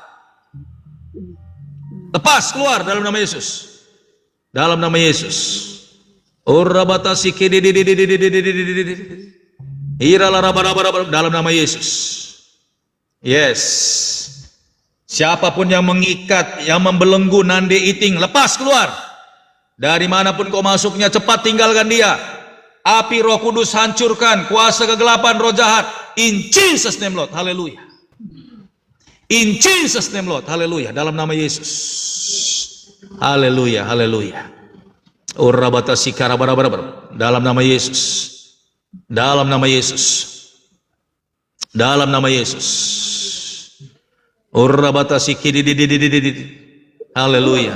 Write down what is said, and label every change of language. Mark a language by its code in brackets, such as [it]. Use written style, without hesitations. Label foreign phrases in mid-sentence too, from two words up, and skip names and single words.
[id] Lepas, keluar dalam nama Yesus. Dalam nama Yesus. Dalam nama Yesus. Yes. Siapapun yang mengikat, yang membelenggu nande iting, lepas, keluar. Dari manapun kau masuknya, cepat tinggalkan dia. Api Roh Kudus hancurkan kuasa kegelapan, roh jahat. [en] In Jesus name, Lord. Haleluya. In Jesus name, Lord. [id] Haleluya. Dalam nama Yesus. Haleluya. Haleluya. Dalam nama Yesus. Dalam nama Yesus. Dalam nama Yesus. Haleluya.